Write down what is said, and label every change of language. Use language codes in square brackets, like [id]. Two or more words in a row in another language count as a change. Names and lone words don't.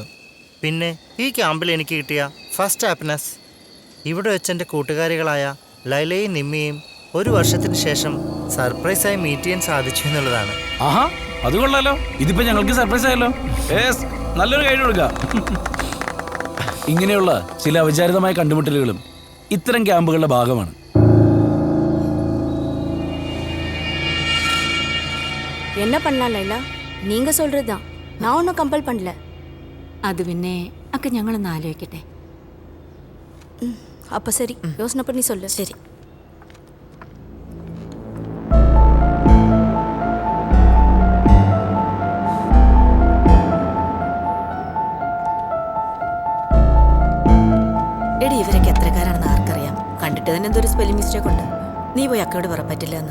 [ml] പിന്നെ ഈ ക്യാമ്പിൽ എനിക്ക് കിട്ടിയ [en] first happiness [ml] ഇവിടെ വെച്ചെൻ്റെ കൂട്ടുകാരികളായ ലൈലയും നിമ്മിയും ഒരു വർഷത്തിന് ശേഷം സർപ്രൈസായി മീറ്റ് ചെയ്യാൻ സാധിച്ചു എന്നുള്ളതാണ്. ആഹാ, അത് കൊള്ളാലോ. ഇതിപ്പോ ഞങ്ങൾക്ക് സർപ്രൈസ് ആയല്ലോ. നല്ലൊരു കൈ കൊടുക്കാം. ഇങ്ങനെയുള്ള ചില അവിചാരിതമായ കണ്ടുമുട്ടലുകളും ഇത്തരം ക്യാമ്പുകളുടെ ഭാഗമാണ്. [ta] என்ன பண்ணலாம் லைலா? நீங்க சொல்றதுதான். நான் ஒன்றும் கம்பல் பண்ணல. [ml] അത് പിന്നെ ഒക്കെ ഞങ്ങളൊന്ന് ആലോചിക്കട്ടെ. [ta] அப்ப சரி, யோசனை பண்ணி சொல்லு. சரி. [ml] എടി, ഇവരൊക്കെ എത്രക്കാരാണെന്ന് ആർക്കറിയാം. കണ്ടിട്ട് തന്നെ എന്തൊരു [en] spelling mistake [ml] ഉണ്ട്. നീ പോയി അക്കയോട് പറയാൻ പറ്റില്ല എന്ന്.